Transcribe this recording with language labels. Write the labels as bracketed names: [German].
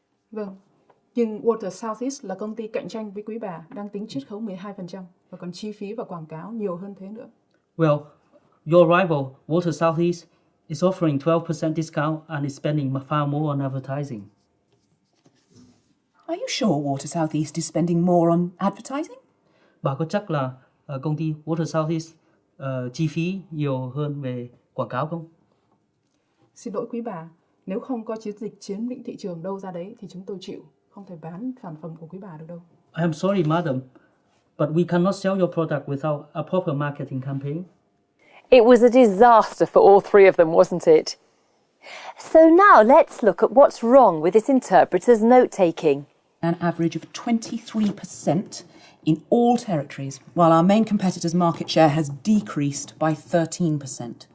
[Vietnamese] Vâng, nhưng Water Southeast là công ty cạnh tranh với quý bà đang tính chiết khấu 12% và còn chi phí và quảng cáo nhiều hơn thế nữa. [English] Well, your rival, Water Southeast, is offering 12% discount and is spending far more on advertising. Are you sure Water Southeast is spending more on advertising? [Vietnamese] Bà có chắc là công ty Water Southeast chi phí nhiều hơn về quảng cáo không? Xin lỗi quý bà, nếu không có chiến dịch chiếm lĩnh thị trường đâu ra đấy thì chúng tôi chịu, không thể bán sản phẩm của quý bà được đâu. [English] I am sorry, madam, but we cannot sell your product without a proper marketing campaign. It was a disaster for all three of them, wasn't it? So now let's look at what's wrong with this interpreter's note-taking. An average of 23% in all territories, while our main competitor's market share has decreased by 13%.